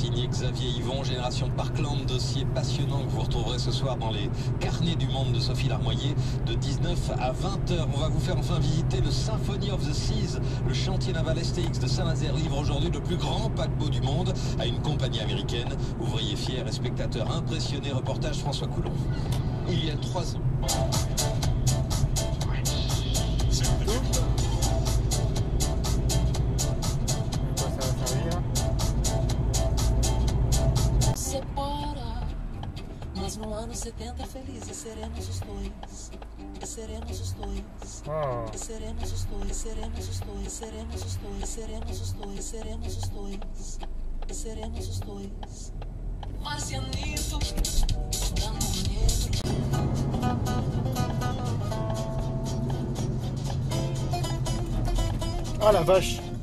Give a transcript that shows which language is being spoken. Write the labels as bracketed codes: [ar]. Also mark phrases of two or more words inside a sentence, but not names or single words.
[fr] Signé Xavier Yvon, Génération Parkland, dossier passionnant que vous retrouverez ce soir dans les carnets du monde de Sophie Larmoyer de 19 à 20h. On va vous faire enfin visiter le Symphony of the Seas. Le chantier naval STX de Saint-Nazaire livre aujourd'hui le plus grand paquebot du monde à une compagnie américaine. Ouvriers fiers et spectateurs impressionnés. Reportage François Coulon. Il y a 3 ans. [pt] No ano 70 felizes seremos os dois. Seremos os dois. Seremos os dois, seremos os dois, seremos os dois, seremos os dois, seremos os dois. Seremos os dois. [es] Marcianito, dando miedo. [fr] Ah la vache.